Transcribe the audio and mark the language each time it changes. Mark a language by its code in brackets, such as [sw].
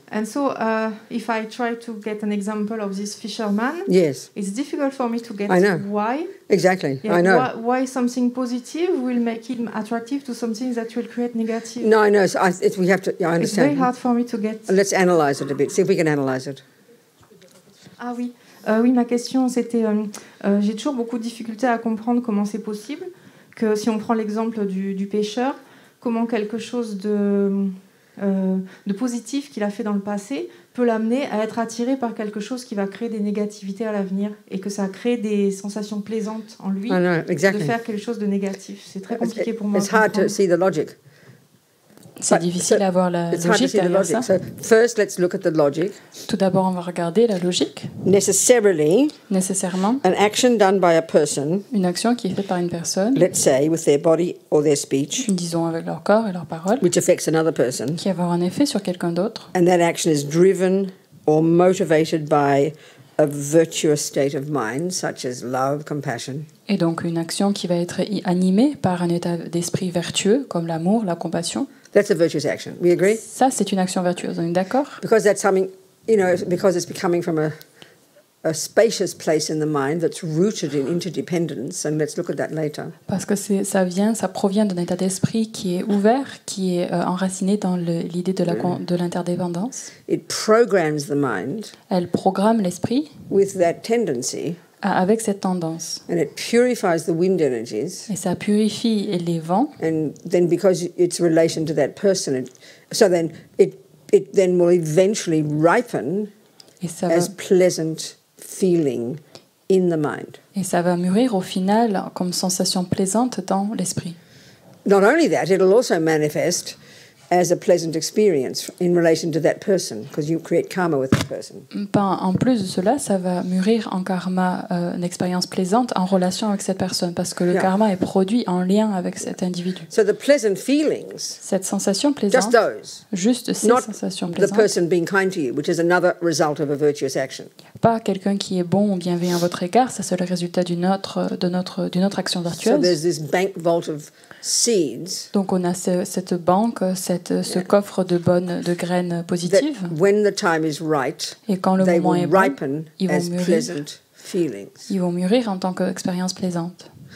[en] And so if I try to get an example of this fisherman, yes, it's difficult for me to get I know. why. Exactly, yeah, I know. Why something positive will make him attractive to something that will create negative. No, I know. So we have to. Yeah, I understand. It's very hard for me to get. Let's analyze it a bit. See if we can analyze it. [fr] Ah oui. Oui, ma question c'était, j'ai toujours beaucoup de difficultés à comprendre comment c'est possible que si on prend l'exemple du pêcheur, comment quelque chose de positif qu'il a fait dans le passé peut l'amener à être attiré par quelque chose qui va créer des négativités à l'avenir et que ça crée des sensations plaisantes en lui [en] exactly. [fr] de faire quelque chose de négatif. C'est très compliqué pour moi. [en] It's hard to see the logic. [fr] C'est difficile à voir la logique derrière ça. [en] So first, let's look at the logic. [fr] Tout d'abord, on va regarder la logique. Nécessairement, [en] an action done by a person, [fr] une action qui est faite par une personne, [en] let's say with their body or their speech, [fr] disons avec leur corps et leurs paroles, [en] which affects another person, [fr] qui va avoir un effet sur quelqu'un d'autre. [en] And that action is driven or motivated by a virtuous state of mind, such as love, compassion. [fr] Et donc une action qui va être animée par un état d'esprit vertueux, comme l'amour, la compassion. [en] That's a virtuous action. We agree? [fr] Ça, c'est une action vertueuse. On est d'accord? [en] Because that's something, because it's becoming from a spacious place in the mind that's rooted in interdependence, and let's look at that later. [fr] Parce que ça provient d'un état d'esprit qui est ouvert, qui est enraciné dans l'idée de l'interdépendance. [en] It programs the mind. [fr] Elle programme l'esprit. [en] With that tendency. [fr] Avec cette tendance. [en] And it purifies the wind energies. [fr] Et ça purifie les vents. [en] And then because it's relation to that person, it then will eventually ripen as pleasant feeling in the mind. [fr] Et ça va mûrir au final comme sensation plaisante dans l'esprit. [en] Not only that, it'll also manifest as a pleasant experience in relation to that person, because you create karma with that person. [fr] En plus de cela, ça va mûrir en karma une expérience plaisante en relation avec cette personne, parce que le karma est produit en lien avec cet individu. [en] So the pleasant feelings, [fr] cette sensation plaisante, juste ces sensations plaisantes, [en] the person being kind to you, which is another result of a virtuous action. [fr] Pas quelqu'un qui est bon ou bienveillant à votre égard, ça c'est le résultat d'une autre action vertueuse. [en] So there's this bank vault of seeds. [fr] Donc on a cette banque, ce coffre de graines positives. [en] When the time is right, [fr] et quand le moment est bon, ils vont mûrir en tant qu'expérience plaisante.